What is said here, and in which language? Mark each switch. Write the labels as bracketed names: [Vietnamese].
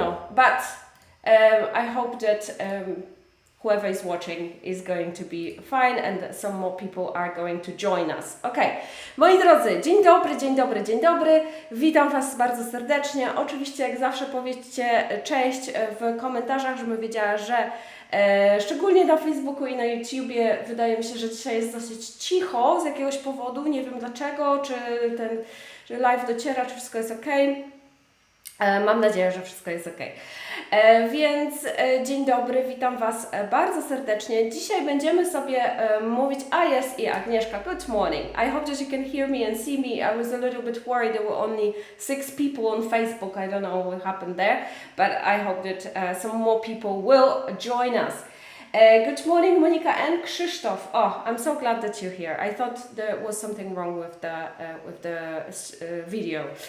[English] But I hope that whoever is watching is going to be fine and some more people are going to join us. [Polish] Okay, moi drodzy, dzień dobry, dzień dobry, dzień dobry. Witam Was bardzo serdecznie. Oczywiście jak zawsze powiedzcie cześć w komentarzach, żebym wiedziała, że szczególnie na Facebooku i na YouTubie wydaje mi się, że dzisiaj jest dosyć cicho z jakiegoś powodu. Nie wiem dlaczego, czy że live dociera, czy wszystko jest ok. Mam nadzieję, że wszystko jest ok. Więc dzień dobry, witam Was bardzo serdecznie. Dzisiaj będziemy sobie mówić, jest i Agnieszka, [English] good morning. I hope that you can hear me and see me. I was a little bit worried there were only 6 people on Facebook. I don't know what happened there, but I hope that some more people will join us. Good morning, Monica and Krzysztof. Oh, I'm so glad that you're here. I thought there was something wrong with the video.